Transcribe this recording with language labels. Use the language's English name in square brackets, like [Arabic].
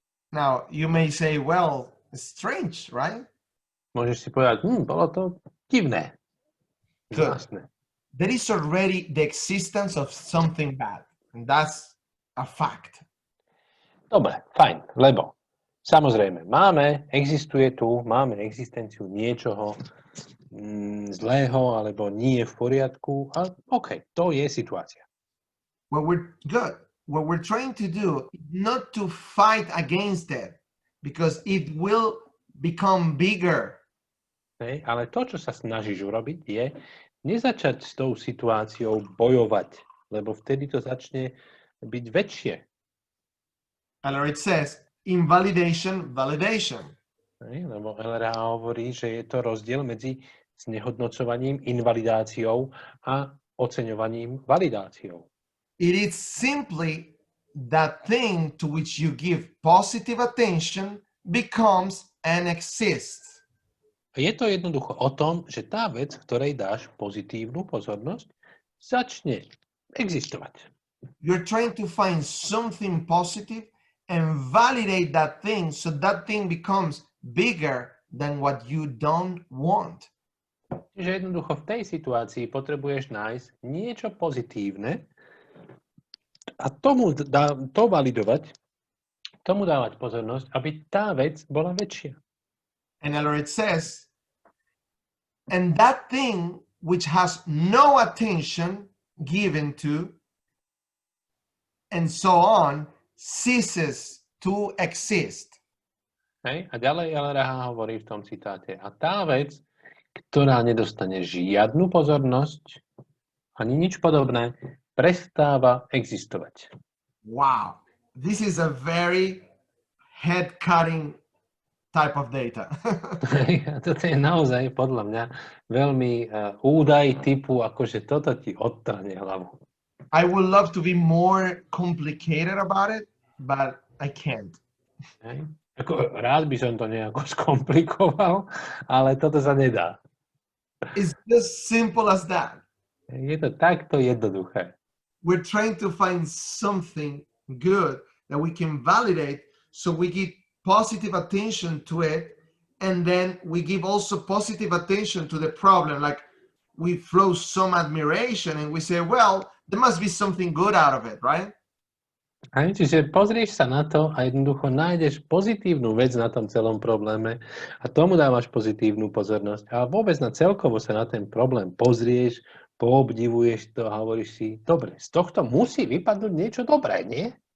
[English] Now, you may say, well, it's strange, right? [Slovak] Môžeš si povedať, bolo to divné. Zvláštne. [English] There is already the existence of something bad. And that's a fact. [Slovak] Dobre, fajn, lebo samozrejme, máme existenciu niečoho zlého alebo nie v poriadku, ale OK, to je situácia. [English] What we're trying to do is not to fight against it, because it will become bigger. [Slovak] Hej, ale to, čo sa snažíš urobiť, je nezačať s tou situáciou bojovať, lebo vtedy to začne byť väčšie. [English] And it says, invalidation, validation. [Slovak] Lebo LRA hovorí, že je to rozdiel medzi znehodnocovaním, invalidáciou a oceňovaním, validáciou. [English] It is simply that thing to which you give positive attention becomes and exists. [Slovak] Je to jednoducho o tom, že tá vec, ktorej dáš pozitívnu pozornosť, začne existovať. [English] You're trying to find something positive and validate that thing, so that thing becomes bigger than what you don't want. [Slovak] Čiže jednoducho v tej situácii potrebuješ nájsť niečo pozitívne a to validovať, tomu dávať pozornosť, aby tá vec bola väčšia. [English] And it says, and that thing which has no attention given to, and so on, ceases to exist. [Slovak] Hej? A ďalej LRH hovorí v tom citáte. A tá vec, ktorá nedostane žiadnu pozornosť, ani nič podobné, prestáva existovať. Wow. [English] This is a very head-cutting type of data. [Slovak] Toto je naozaj podľa mňa veľmi údaj typu, akože toto ti odtrhne hlavu. [English] I would love to be more complicated about it, but I can't. [Slovak] Hej? Ako, rád by som to nejako skomplikoval, ale toto sa nedá. [English] It's just simple as that. [Slovak] Je to takto jednoduché. [English] We're trying to find something good that we can validate, so we give positive attention to it, and then we give also positive attention to the problem. Like we flow some admiration and we say, well, there must be something good out of it, right? [Slovak] Čiže pozrieš sa na to a jednoducho nájdeš pozitívnu vec na tom celom probléme a tomu dávaš pozitívnu pozornosť. A vôbec na celkovo sa na ten problém pozrieš, poobdivuješ to a hovoríš si, dobre, z tohto musí vypadnúť niečo dobré, nie?